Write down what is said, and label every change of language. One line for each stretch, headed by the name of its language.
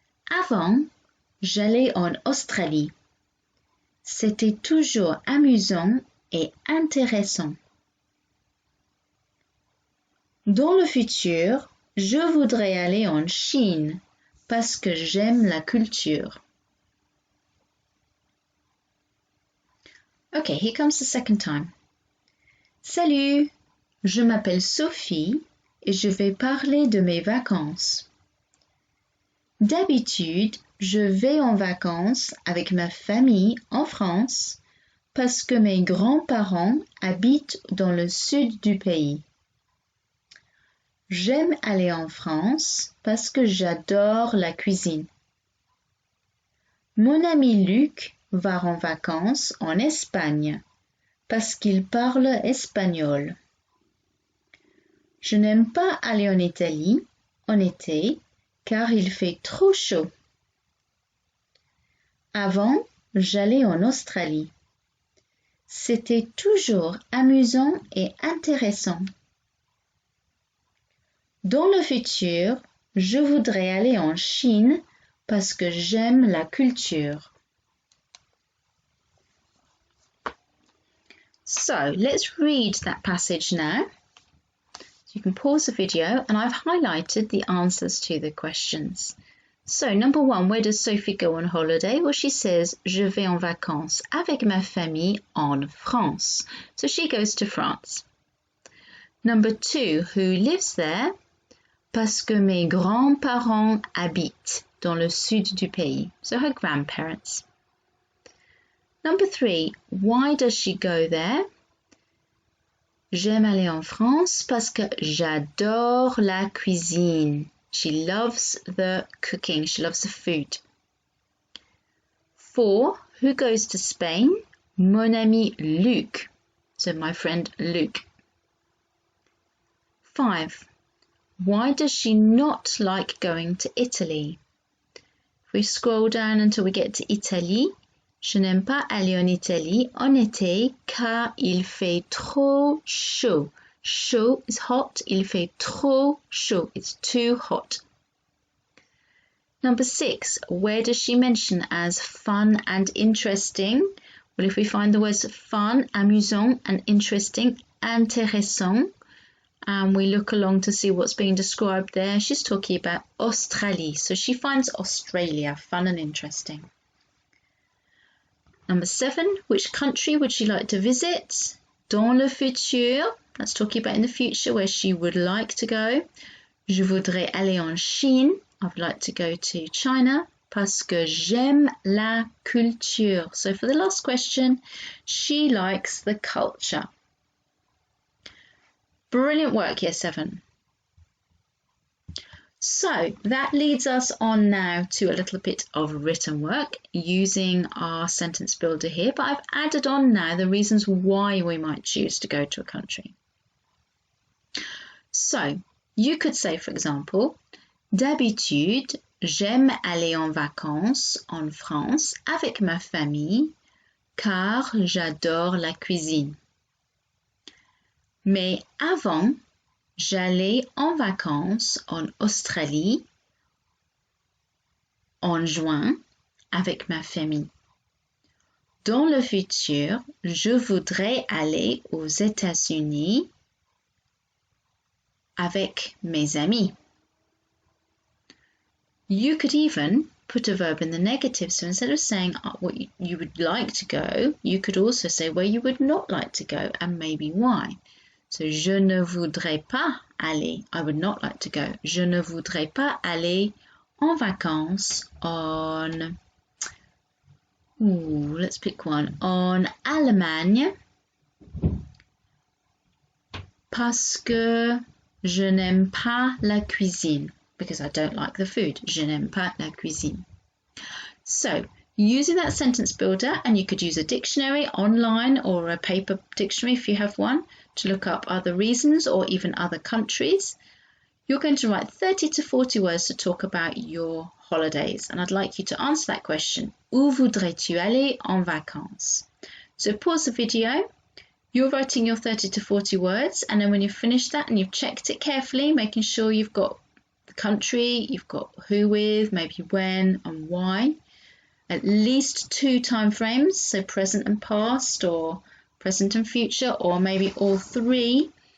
French: Avant, j'allais en Australie. C'était toujours amusant et intéressant. Dans le futur, je voudrais aller en Chine parce que j'aime la culture.
English: Okay, here comes the second time. Salut,
French: Je m'appelle Sophie et je vais parler de mes vacances. D'habitude, je vais en vacances avec ma famille en France parce que mes grands-parents habitent dans le sud du pays. J'aime aller en France parce que j'adore la cuisine. Mon ami Luc va en vacances en Espagne parce qu'il parle espagnol. Je n'aime pas aller en Italie en été car il fait trop chaud. Avant, j'allais en Australie. C'était toujours amusant et intéressant. Dans le futur, je voudrais aller en Chine parce que j'aime la culture.
English: So, let's read that passage now. You can pause the video and I've highlighted the answers to the questions. So, number 1, where does Sophie go on holiday? Well, she says,
French: je vais en vacances avec ma famille en France.
English: So she goes to France. Number 2, who lives there?
French: Parce que mes grands-parents habitent dans le sud du pays.
English: So her grandparents. Number 3, why does she go there?
French: J'aime aller en France parce que j'adore la cuisine.
English: She loves the cooking. She loves the food. 4, who goes to Spain?
French: Mon ami Luc.
English: So my friend Luc. 5, why does she not like going to Italy? If we scroll down until we get to Italy,
French: je n'aime pas aller en Italie en été car il fait trop chaud.
English: Chaud is hot.
French: Il fait trop chaud.
English: It's too hot. Number 6, where does she mention as fun and interesting? Well, if we find the words fun, amusant, and interesting, intéressant, and we look along to see what's being described there, she's talking about Australie. So she finds Australia fun and interesting. Number 7, which country would she like to visit?
French: Dans le futur,
English: that's talking about in the future where she would like to go.
French: Je voudrais aller en Chine.
English: I would like to go to China
French: parce que j'aime la culture.
English: So for the last question, she likes the culture. Brilliant work, Year 7. So that leads us on now to a little bit of written work using our sentence builder here, but I've added on now the reasons why we might choose to go to a country. So you could say, for example,
French: d'habitude, j'aime aller en vacances en France avec ma famille car j'adore la cuisine. Mais avant, j'allais en vacances en Australie en juin avec ma famille. Dans le futur, je voudrais aller aux États-Unis avec mes amis.
English: You could even put a verb in the negative. So instead of saying what you would like to go, you could also say where you would not like to go and maybe why. So,
French: je ne voudrais pas aller.
English: I would not like to go.
French: Je ne voudrais pas aller en vacances on,
English: let's pick one,
French: en Allemagne parce que je n'aime pas la cuisine.
English: Because I don't like the food.
French: Je n'aime pas la cuisine.
English: So, using that sentence builder, and you could use a dictionary online or a paper dictionary if you have one, to look up other reasons or even other countries. You're going to write 30 to 40 words to talk about your holidays. And I'd like you to answer that question.
French: Où voudrais-tu aller en vacances?
English: So pause the video. You're writing your 30 to 40 words. And then when you've finished that and you've checked it carefully, making sure you've got the country, you've got who with, maybe when and why. At least 2 time frames, so present and past or present and future, or maybe all 3.